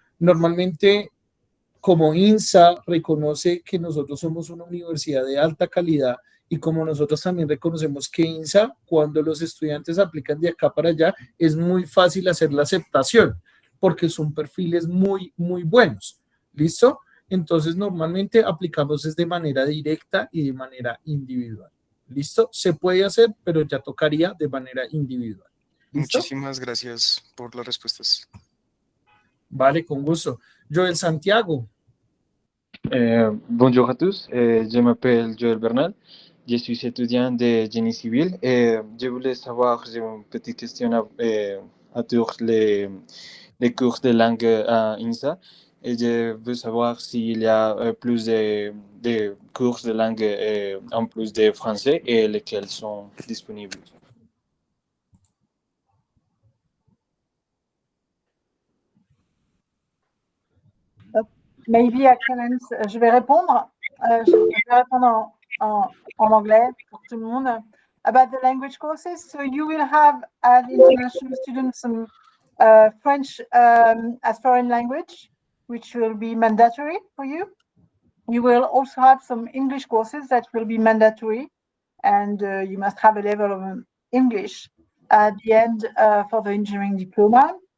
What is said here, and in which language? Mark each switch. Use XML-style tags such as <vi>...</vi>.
<es>Normalmente, como INSA reconoce que nosotros somos una universidad de alta calidad y como nosotros también reconocemos que INSA, cuando los estudiantes aplican de acá para allá, es muy fácil hacer la aceptación porque son perfiles muy, muy buenos. ¿Listo? Entonces, normalmente aplicamos de manera directa y de manera individual. ¿Listo? Se puede hacer, pero ya tocaría de manera individual. ¿Listo? Muchísimas gracias por las respuestas. Vale, con gusto. Joel Santiago.</es> <fr>Bonjour à tous, je m'appelle Joël Bernal, je suis étudiant de génie civil et je voulais savoir, j'ai une petite question à tous les cours de langue à INSA et je veux savoir s'il y a plus de cours de langue en plus de français et lesquels sont disponibles. Maybe Excellence, je vais répondre. Je vais répondre en anglais pour tout le monde.</fr> <en>About the language courses, so you will have as international students some French as foreign language, which will be mandatory for you. You will also have some English courses that will be mandatory, and you must have a level of English at the end for the engineering diploma.</en>